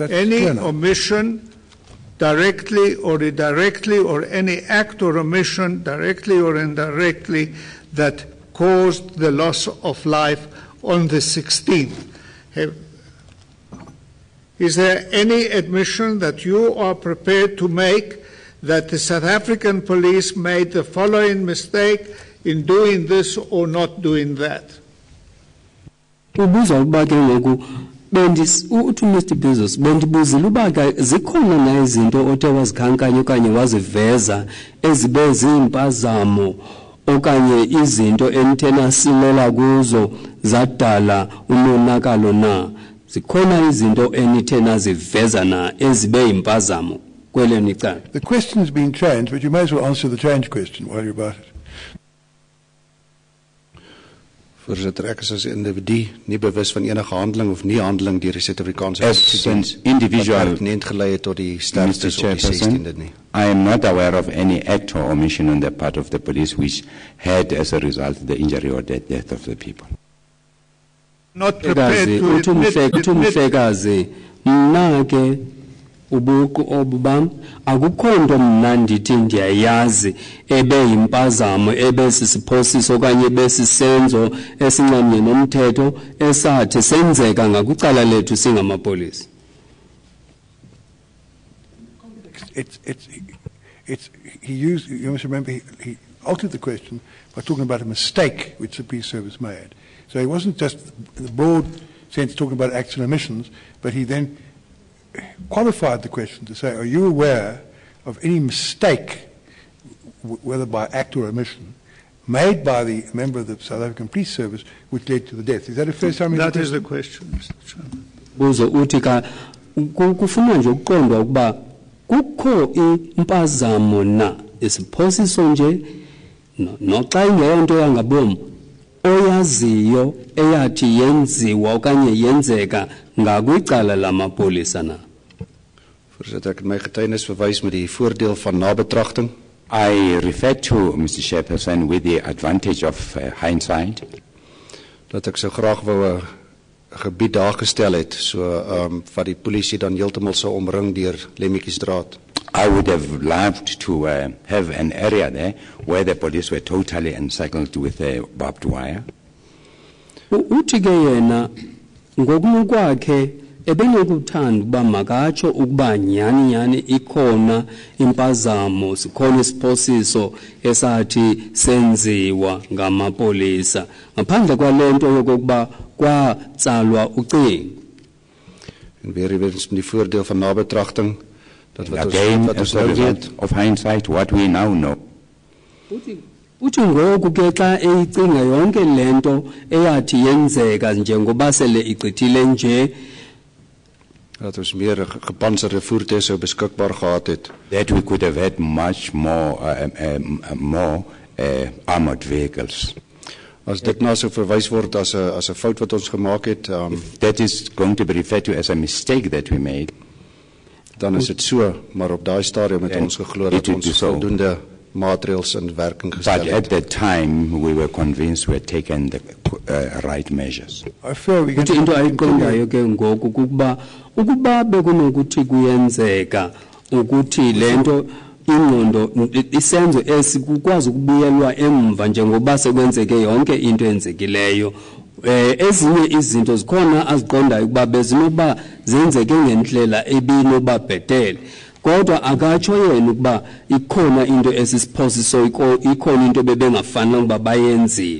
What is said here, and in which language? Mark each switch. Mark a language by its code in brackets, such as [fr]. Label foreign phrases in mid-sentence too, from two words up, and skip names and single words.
[en] any omission, directly or indirectly, or any act or omission, directly or indirectly, that caused the loss of life on the 16th. Is there any admission that you are prepared to make that the South African police made the following mistake in doing this or not doing that? [xh] Ubuza ukuba ke ngoku uthi Mr. Bezos bendibuzile uba zikhona na izinto othe wazikhankanya okanye waziveza ezibe ziimpazamo okanye izinto enthena silela kuzo zadala umonakalo na. zikhona izinto enithe naziveza na ezibe impazamo kwelenu icala. [en] The question's been changed, but you may as well answer the change question while you're about it. [af] Voorzitter, ek is as 'n individu nie bewus van enige handeling of nie handeling deur die Suid-Afrikaanse [en] As an individual, [af] pertinent gelei het tot die sterftes [en] Mr. [af] op die [en] Chairperson, [af] 16de nie. [en] I am not aware of any act or omission on the part of the police which had as a result the injury or the death of the people. Not prepared to admit [xh] Umhlekazi mna ke ubuku obubam akukho nto mna ndithi ndiyayazi ebe yimpazamo ebe sisiphosiso okanye ebe sisenzo esinxamnye nomthetho esathi senzeka ngakwicala lethu singamapolisa. [en] He used, you must remember, he altered the question by talking about a mistake which the police service made. So he wasn't just in the broad sense talking about acts and omissions, but he then qualified the question to say, are you aware of any mistake, whether by act or omission, made by the member of the South African Police Service which led to the death? Is that a fair summary? That is the question, Mr. Chairman. [xh] Buzo uthi ka kufuna nje ukuqondwa ukuba kukho impazamo na isiphosiso nje noxa ingeyonto yangabomu oyaziyo eyathi yenziwa okanye yenzeka ngakwicala lamapolisa na. [af] Voorzitter, ek het my getuienis verwys met die voordeel van nabetragting. [en] I refer to, Mr. Chairperson, with the advantage of hindsight. [af] Dat ek so graag wou 'n gebied daar gestel het, so wat die polisie dan heeltemal sou omring deur Lemmetjiestraat. [en] I would have loved to have an area there where the police were totally encircled with barbed wire. [xh] Uthi ke yena ngokunokwakhe ebenokuthanda ukuba makatsho ukuba nyani ikhona impazamo sikhona isiphosiso esathi senziwa ngamapolisa ngaphandle kwalento yokuba kwatsalwa ucingo. [af] En weer eens met die voordeel van nabetragting dat wat [en] again, [af] ons [en] as a result of hindsight, what we now know. [xh] Uthi ngoku ke xa eyicinga yonke lento eyathi yenzeka njengoba sele igqithile nje [af] dat ons meer gepantserde voertuie sou beskikbaar gehad het. [en] That we could have had much more armored vehicles. [af] As dit nou so verwys word as 'n fout wat ons gemaak het, [en] if that is going to be referred to as a mistake that we made, [af] dan is dit so, maar op daai stadium het ons geglo dat ons voldoende maatreëls in werking gestel het. [en] But at that time we were convinced we had taken the right measures. [xh] Uthi into ayiqondayo ke ngoku ukuba bekunokuthi kuyenzeka ukuthi lento ingqondo isenzo esikukwazi ukubuyelwa emva njengoba sekwenzeke yonke into enzekileyo ezinye izinto zikhona aziqondayo ukuba bezinoba zenzeke ngendlela ebinoba bhetele kodwa akatsho yena ukuba ikhona into esisiphosiso ikhona into bebengafanele ukuba bayenzile.